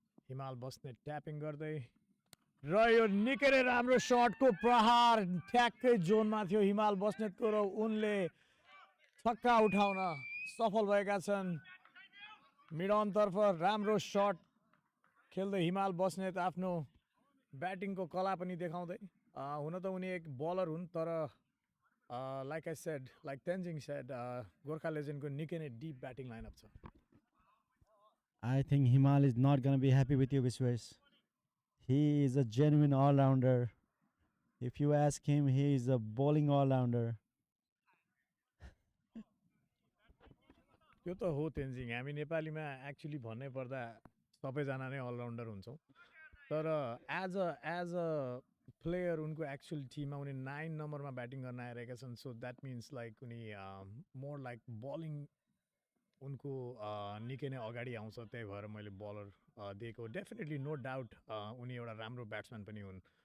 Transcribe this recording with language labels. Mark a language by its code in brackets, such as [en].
[ne] हिमाल बस्नेत ट्यापिङ गर्दै र यो निकै नै राम्रो शटको प्रहार ठ्याक्कै जोनमा थियो हिमाल बस्नेतको र उनले छक्का उठाउन सफल भएका छन् मिडअनतर्फ राम्रो शट खेल्दै हिमाल बस्नेत आफ्नो ब्याटिङको कला पनि देखाउँदै हुन त उनी एक बलर हुन् तर [en] like I said like Tenzing said [ne] Gorkha लेजेन्डको निकै नै डिप ब्याटिङ लाइनअप छ [en] I think Himal is not going to be happy with you, Biswesh. He is a genuine all-rounder. If you ask him, he is a bowling all-rounder. [ne] त्यो त हो तेन्जिङ हामी नेपालीमा actually भन्नै पर्दा सबैजना नै अलराउन्डर हुन्छौँ तर [en] as a player [ne] उनको एक्चुअल टिममा उनी 9 नम्बरमा ब्याटिङ गर्न आइरहेका छन् [en] so that means like [ne] उनी मोर लाइक बलिङ उनको निकै नै अगाडि आउँछ त्यही भएर मैले बलर दिएको [en] definitely no doubt [ne] उनी एउटा राम्रो ब्याट्सम्यान पनि हुन्